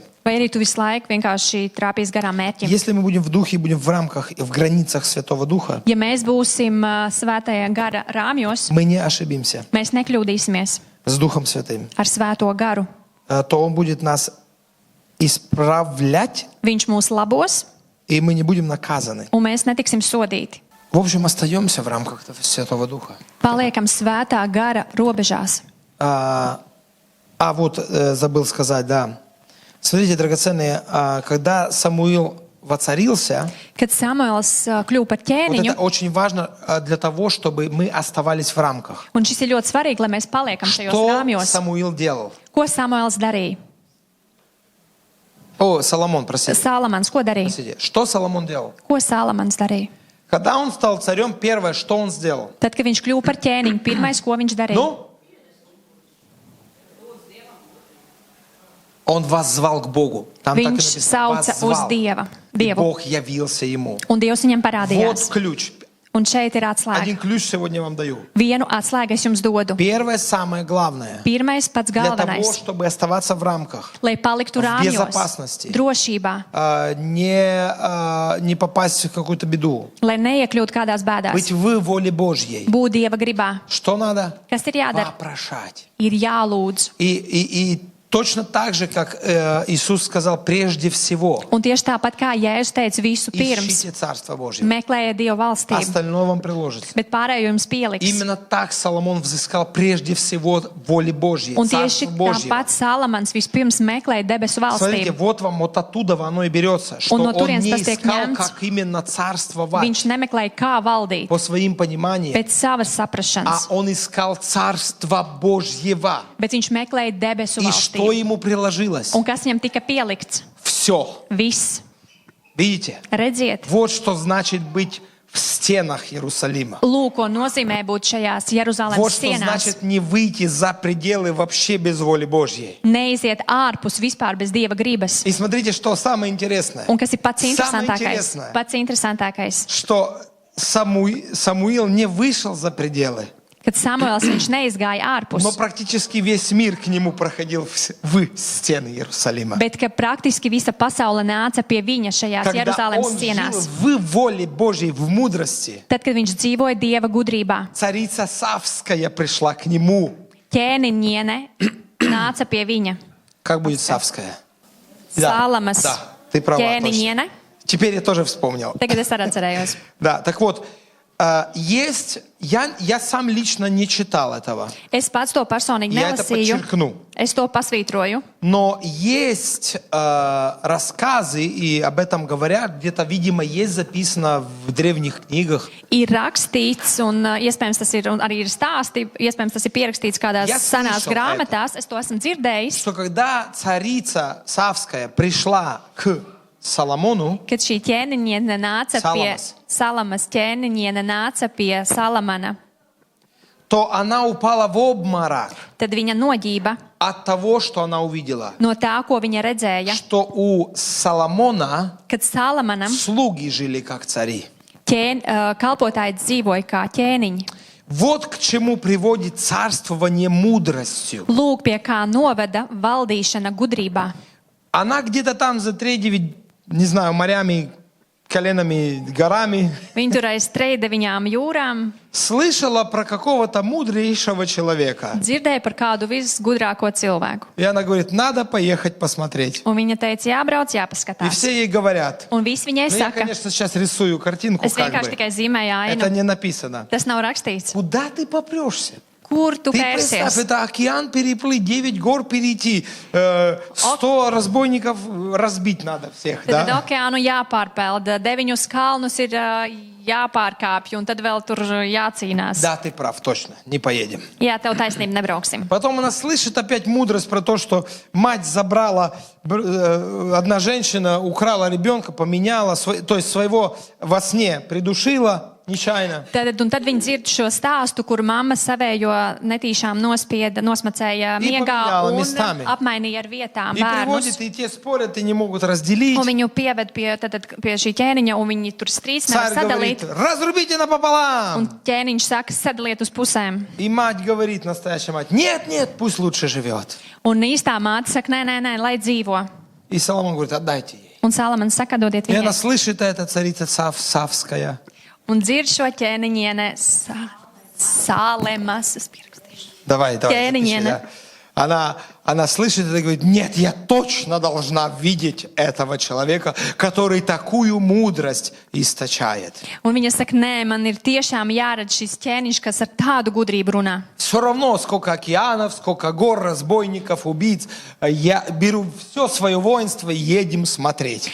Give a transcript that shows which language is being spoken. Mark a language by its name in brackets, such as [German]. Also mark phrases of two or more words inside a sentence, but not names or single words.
[Latvian] Vai arī tu visu laiku vienkārši trāpīs garām mērķim. [Russian] Если мы будем в духе, будем в рамках и в границах Святого Духа, [Latvian] Ja mēs būsim svētajā gara rāmjos, [Russian] мы не ошибимся [Latvian] mēs nekļūdīsimies [Russian] с Духом Святым. [Latvian] ar svēto garu. [Russian] То Он будет нас исправлять, [Latvian] Viņš mūs labos, [Russian] и мы не будем наказаны. [Latvian] un mēs netiksim sodīti. [Russian] В общем, остаемся в рамках Святого Духа. [Latvian] Paliekam svētā gara robežās. [Russian] Забыл сказать, да. Смотрите, драгоценные, когда Самуил воцарился, [Latvian] Kad Samuēls kļuva par [Russian] вот [Latvian] ķēniņu, [Russian] это очень важно для того, чтобы мы оставались в рамках. [Latvian] un šis ir ļoti svarīgi, lai mēs paliekam šajos [Russian] Что [Latvian] rāmjos. [Russian] Самуил делал? [Latvian] Ko Samuēls darīja? [Russian] Соломон, простите. [Latvian] Salamans, ko darīja? [Russian] Простите. Что Соломон делал? [Latvian] Ko Salamans darīja? [Russian] Когда он стал царем, первое, что он сделал? [Latvian] Tad, kad viņš kļuva par ķēniņu, pirmais, ko viņš darīja? [Russian] Он воззвал к Богу. Там так и [Latvian] Viņš [Russian] написано. [Latvian] sauca uz [Russian] Воззвал. [Latvian] Dievu. [Russian] И Бог явился ему. [Latvian] Un Dievs viņam [Russian] Вот [Latvian] parādījās. [Russian] ключ. [Latvian] Un šeit ir atslēga. [Russian] Один ключ сегодня вам даю. [Latvian] Vienu atslēgu es jums dodu. [Russian] Первое, самое главное. [Latvian] Pirmais, pats [Russian] Для того, [Latvian] galvenais, [Russian] чтобы оставаться в рамках. [Latvian] lai paliktu [Russian] В [Latvian] rāmjos, [Russian] безопасности. [Latvian] drošībā, [Russian] Не попасть в какую-то беду. [Latvian] lai neiekļūtu kādās [Russian] Быть [Latvian] bēdās. [Russian] в воле Божьей. [Latvian] Būt Dieva gribā. [Russian] Что надо? [Latvian] Kas ir jādara? [Russian] Вопрошать. [Latvian] Ir jālūdz. [Russian] И точно так же, как Иисус сказал, прежде всего, [Latvian] Un tieši tāpat kā Jēzus teica, visu pirms [Russian] ищите Царство Божье. [Latvian] meklējiet Dieva valstību, [Russian] Остальное вам приложится. [Latvian] bet pārējo jums pieliks. [Russian] Именно так Соломон взыскал прежде всего воли Божьей, [Latvian] Un [Russian] Царство [Latvian] tieši [Russian] Божьего. [Latvian] tāpat Salamans vispirms meklēja debesu [Russian] Смотрите, [Latvian] valstību. [Russian] вот вам вот оттуда оно и берется, что [Latvian] Un no [Russian] он [Latvian] turienes [Russian] не [Latvian] tas tiek [Russian] искал, [Latvian] ņemts. [Russian] как именно царствовать [Latvian] Viņš nemeklēja, kā valdīt [Russian] по своим пониманиям, [Latvian] pēc savas [Russian] а [Latvian] saprašanas, [Russian] он искал Царство Божьего. [Latvian] bet viņš meklēja debesu [Russian] И что [Latvian] valstību. [Russian] ему приложилось? [Latvian] Un kas viņam tika pielikts? [Russian] Все. [Latvian] Viss. [Russian] Видите? [Latvian] Redziet, [Russian] Вот что значит быть в стенах Иерусалима. [Latvian] lūk, ko nozīmē būt šajās [Russian] Вот [Latvian] Jeruzalemes [Russian] что [Latvian] sienās. [Russian] значит не выйти за пределы вообще без воли Божьей. [Latvian] Neiziet ārpus vispār bez Dieva gribas. [Russian] И смотрите, что самое интересное. [Latvian] Un kas ir pats [Russian] Самое [Latvian] interesantākais? [Russian] интересное, [Latvian] Pats interesantākais, [Russian] что Самуил не вышел за пределы, [Latvian] kad Samuēls viņš neizgāja ārpus, [Russian] но практически весь мир к нему проходил в стены Иерусалима. [Latvian] bet ka praktiski visa pasaule nāca pie viņa šajās [Russian] Когда [Latvian] Jeruzalemes [Russian] он жил [Latvian] sienās. [Russian] в воле Божьей, в мудрости, [Latvian] Tad, kad viņš dzīvoja Dieva gudrībā, [Russian] царица Савская пришла к нему. [Latvian] ķēniņiene nāca pie viņa. [Russian] Как будет Савская? [Latvian] Salamas [Russian] Да, ты права, точно. [Latvian] ķēniņiene. [Russian] Теперь я тоже вспомнил. [Latvian] Tagad es arī atcerējos. [Russian] Да, так вот, я сам лично не читал этого, [Latvian] Es pats to personīgi [Russian] Я это [Latvian] nelasīju. [Russian] подчеркну. [Latvian] Es to pasvītroju. [Russian] но есть рассказы, и об этом говорят, где-то, видимо, есть записано в древних книгах. [Latvian] Ir rakstīts, un iespējams tas ir un arī ir stāsti, iespējams tas ir pierakstīts kādās [Russian] Я [Latvian] senās [Russian] слышал [Latvian] grāmatās. Es to esmu dzirdējis, [Russian] Что когда царица Савская пришла к Соломону, [Latvian] kad šī ķēniņiene nāca pie Salamas. Salamas ķēniņiene nāca pie Salamana. [Russian] то она упала в обморок [Latvian] Tad viņa noģība [Russian] от того, что она увидела. [Latvian] no tā, ko viņa redzēja, [Russian] Что у Соломона [Latvian] kad Salamanam [Russian] слуги жили как цари. [Latvian] kalpotāji dzīvoja kā ķēniņi. [Russian] Вот к чему приводит царствование мудростью. [Latvian] Lūk, pie kā noveda valdīšana gudrībā. [Russian] Она где-то там за 3-9, не знаю, морями, коленами, горами [Latvian] Viņa tur aiz 3-9 jūrām [Russian] слышала про какого-то мудрейшего человека. [Latvian] dzirdēja par kādu visgudrāko cilvēku. [Russian] И она говорит, надо поехать посмотреть. [Latvian] Un viņa teica, jābrauc, [Russian] И [Latvian] jāpaskatās. [Russian] все ей говорят. [Latvian] Un viss viņai [Russian] Ну, я, [Latvian] saka, [Russian] конечно, сейчас рисую картинку, [Latvian] es [Russian] как [Latvian] vienkārši [Russian] бы. [Latvian] tikai zīmēju [Russian] Это [Latvian] ainu. [Russian] не написано. [Latvian] Tas nav rakstīts. [Russian] Куда ты попрешься? [Latvian] Kur tu [Russian] Ты представь, [Latvian] pērsies? [Russian] это океан переплыть, 9 гор перейти, 100 разбойников разбить надо всех, [Latvian] Tad [Russian] да? [Latvian] okeānu jāpārpeld, 9 kalnus ir jāpārkāpj, un tad vēl tur jācīnās. [Russian] Да, ты прав, точно, не поедем. [Latvian] Jā, tev taisnība, nebrauksim. [Russian] Потом она слышит опять мудрость про то, что мать забрала, одна женщина украла ребенка, поменяла, то есть своего во сне придушила, нечаянно. [Latvian] Tad viņi dzird šo stāstu, kur mamma savējo netīšām nosmacēja [Russian] И [Latvian] miegā [Russian] поменяла [Latvian] un [Russian] местами. [Latvian] apmainīja ar vietām [Russian] И [Latvian] bērnus. [Russian] приводит, и те спорят, и не могут разделить. [Latvian] Un viņu pieved pie šī ķēniņa, un viņi tur strīds nevar [Russian] Царь говорит, [Latvian] sadalīt. [Russian] разрубите напополам. [Latvian] Un ķēniņš saka, sadaliet uz pusēm. [Russian] И мать говорит, настоящая мать, нет, нет, пусть лучше живет. [Latvian] Un īstā māte saka, nē, lai dzīvo. [Russian] И Соломон говорит, отдайте ей. [Latvian] Un Salamans saka, dodiet [Russian] И она [Latvian] viņai. [Russian] слышит это, царица Савская. [Latvian] Un dzird šo ķēniņiene Sālemas. Es pierakstīšu. [Russian] Давай, [Latvian] Ķēniņiene. [Russian] запиши, да. Она слышит это и говорит, нет, я точно должна видеть этого человека, который такую мудрость источает. [Latvian] Un viņa saka, nē, man ir tiešām jāredz šis ķēniņš, kas ar tādu gudrību runā. [Russian] Все равно, сколько океанов, сколько гор, разбойников, убийц, я беру все свое воинство и едем смотреть.